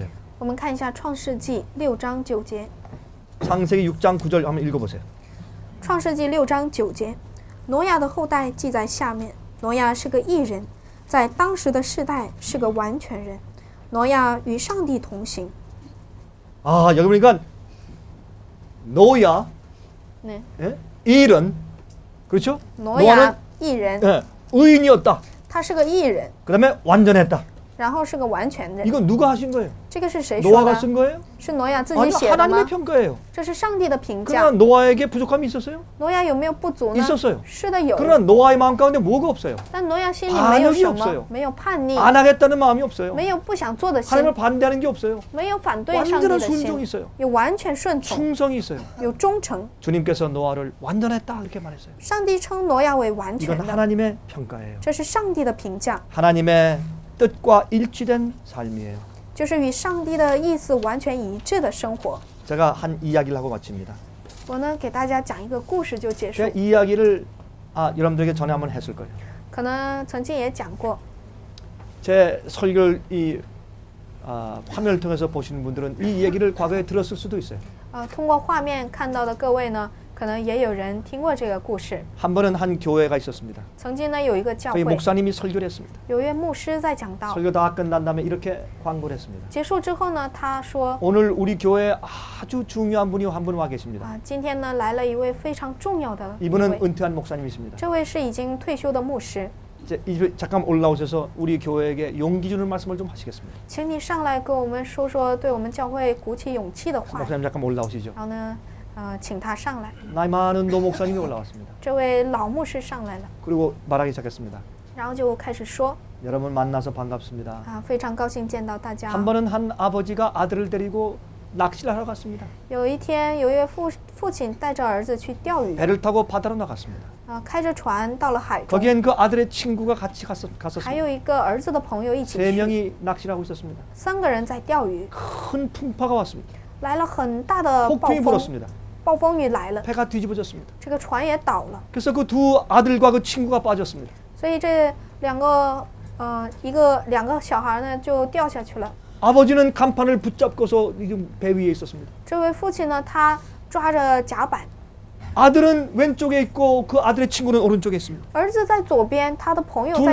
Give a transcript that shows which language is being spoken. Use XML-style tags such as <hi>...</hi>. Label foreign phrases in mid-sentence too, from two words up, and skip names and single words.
<zh>我们看一下创世纪6章9节。</zh> <ko>창세기 6장 9절 한번 읽어보세요.</ko> <zh>创世纪6章9节， 挪亚的后代记在下面。挪亚是个义人，在当时的世代是个完全人。挪亚与上帝同行。</zh> <ko>아, 여기 보니까 노야, 네. 예? 일은 그렇죠?</ko> <zh>挪亚义人，</zh> <ko>예, 의인이었다.</ko> <zh>他是个义人，</zh> <ko>그다음에 완전했다.</ko> <zh>然后是个完全人。</zh> <ko>이건 누가 하신 거예요?</ko> <zh>这个是谁说</zh> <ko>노아가</ko> <zh>的？</zh> <ko>쓴 거예요?</ko> <zh>是挪亚自己</zh> <ko>아니</ko> <zh>写的</zh> <ko>하나님의</ko> <zh>吗？</zh> <ko>평가예요.</ko> <zh>这是上帝的评</zh> <ko>그러나</ko> <zh>价。</zh> <ko>노아에게 부족함이 있었어요?</ko> <zh>挪亚有没有不足呢？</zh> <ko>있었어요.</ko> <zh>是的，有。</zh> <ko>그러나 노아의 마음 가운데 뭐가 없어요?</ko> <zh>但挪亚心里没有</zh> <ko>반역이</ko> <zh>什</zh> <ko>없어요</ko> <zh>么，没有叛逆，</zh> <ko>안 하겠다는 마음이 없어요.</ko> <zh>没有不想做的心，</zh> <ko>하나님을 반대하는 게 없어요.</ko> <zh>没有反对上帝</zh> <ko>완전한</ko> <zh>的</zh> <ko>순종이</ko> <zh>心，</zh> <ko>있어요.</ko> <zh>有完全顺从，</zh> <ko>충성이 있어요.</ko> <zh>有忠诚。</zh> <ko>주님께서 노아를 완전했다 이렇게 말했어요.</ko> <zh>上帝称挪亚为完</zh> <ko>이건</ko> <zh>全的，</zh> <ko>하나님의 평가예요.</ko> <zh>这是上帝的评价，</zh> <ko>하나님의 뜻과 일치된 삶이에요.</ko> <zh>就是与上帝的意思完全一致的生活。</zh> <ko>제가 한 이야기를 하고 마칩니다.</ko> <zh>我呢，给大家讲一个故事就结束</zh> <ko>제가 。 이 이야기를 여러분들에게 전에 한번 했을 거예요.</ko> <zh>可能曾经也讲过，</zh> <ko>제 설교를 이 화면을 통해서 보시는 분들은 이 얘기를 과거에 들었을 수도 있어요.</ko> <zh>通过画面看到的各位呢，可能也有人听过这个故事。</zh> <ko>한 번은 한 교회가 있었습니다.</ko> <zh>曾经呢，有一个教</zh> <ko>거기</ko> <zh>会，</zh> <ko>목사님이 설교를 했습니다.</ko> <zh>有一位牧师在讲道，</zh> <ko>설교 다 끝난 다음에 이렇게 광고를 했습니다.</ko> <zh>结束之后呢，他说</zh> <ko>오늘 우리 교회에 아주 중요한 분이 한 분 와 계십니다.</ko> <zh>今天呢来了一位非常重要的一</zh> <ko>이분은</ko> <zh>位，</zh> <ko>은퇴한 목사님이십니다.</ko> <zh>这位是已经退休的牧师，</zh> <ko>이제 잠깐 올라오셔서 우리 교회에게 용기 주는 말씀을 좀 하시겠습니다.</ko> <zh>请你上来跟我们说说对我们教会鼓起勇气的话。</zh> <ko>목사님 잠깐 올라오시죠.</ko> <zh>然后呢，请他上来。</zh> <ko>나이 많은 노 목사님이 올라왔습니다.</ko> <zh>这位老牧师上来了，</zh> <ko>그리고 말하기 시작했습니다.</ko> <zh>然后就开始说</zh> <ko>여러분 만나서 반갑습니다.</ko> <zh>非常高兴见到大家。</zh> <ko>한 번은 한 아버지가 아들을 데리고 낚시를 하러 갔습니다.</ko> <zh>有一天，有一位父亲带着儿子去钓鱼，</zh> <ko>배를 타고 바다로 나갔습니다.</ko> <zh>开着船到了海中，</zh> <ko>거기엔 그 아들의 친구가 같이</ko> <zh>还</zh> <ko>갔었습니다.</ko> <zh>有一个儿子的朋友一起</zh> <ko>세</ko> <zh>去，</zh> <ko>명이 낚시를 하고 있었습니다.</ko> <zh>3 个人在钓鱼，</zh> <ko>큰 풍파가 왔습니다.</ko> <zh>来了很大的暴</zh> <ko>폭풍이</ko> <zh>风，</zh> <ko>불었습니다.</ko> <zh>暴风雨来了，</zh> <ko>배가 뒤집어졌습니다.</ko> <zh>这个船也倒了，</zh> <ko>그래서 그 두 아들과 그 친구가 빠졌습니다.</ko> <zh>所以这两个小孩呢就掉下去了。</zh> <ko>아버지는 간판을 붙잡고서 배 위에 있었습니다.</ko> <zh>这位父亲呢，他抓着甲板，</zh> <ko>아들은 왼쪽에 있고 그 아들의 친구는 오른쪽에 있습니다.</ko> <zh>儿子在左边，他的朋友在</zh>